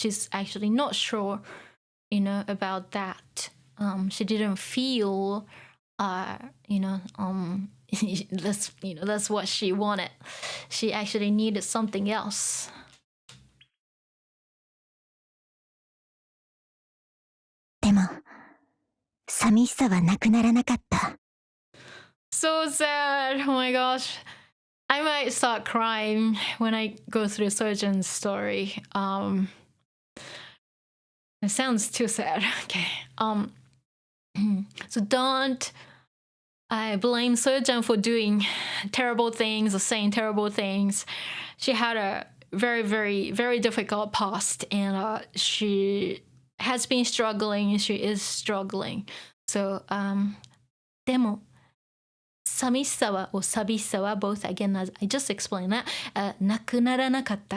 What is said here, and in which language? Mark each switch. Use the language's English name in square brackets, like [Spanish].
[English] She's actually not sure, about that. She didn't feel, that's what she wanted. She actually needed something else. [Japanese] でも、寂しさはなくならなかった。 [English] So sad. Oh my gosh. I might start crying when I go through Soyo's story. It sounds too sad. Okay. So don't blame Soyo for doing terrible things or saying terrible things. She had a very, very, very difficult past, and she has been struggling. She is struggling. So, [Japanese] でも寂しさは、寂しさは [English] both again as I just explained that、 [Japanese] なくならなかった。